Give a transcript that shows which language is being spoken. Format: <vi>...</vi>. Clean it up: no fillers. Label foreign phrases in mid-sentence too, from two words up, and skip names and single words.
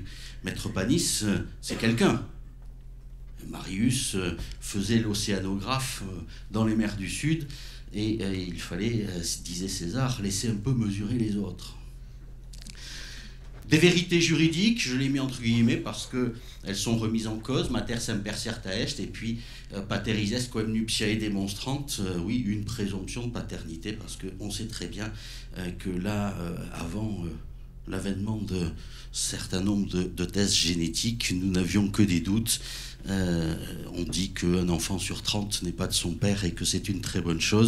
<fr>Maître Panis, c'est quelqu'un. Marius faisait l'océanographe dans les mers du Sud, et il fallait, disait César, laisser un peu mesurer les autres. Des vérités juridiques, je les mets entre guillemets parce qu'elles sont remises en cause,</fr> <la>mater semper certa est, et puis pater ises quem nuptiae demonstrant,</la> <fr>oui, une présomption de paternité, parce qu'on sait très bien que là, avant l'avènement de certain nombre de tests génétiques, nous n'avions que des doutes. On dit qu'un enfant sur 30 n'est pas de son père et que c'est une très bonne chose.</fr>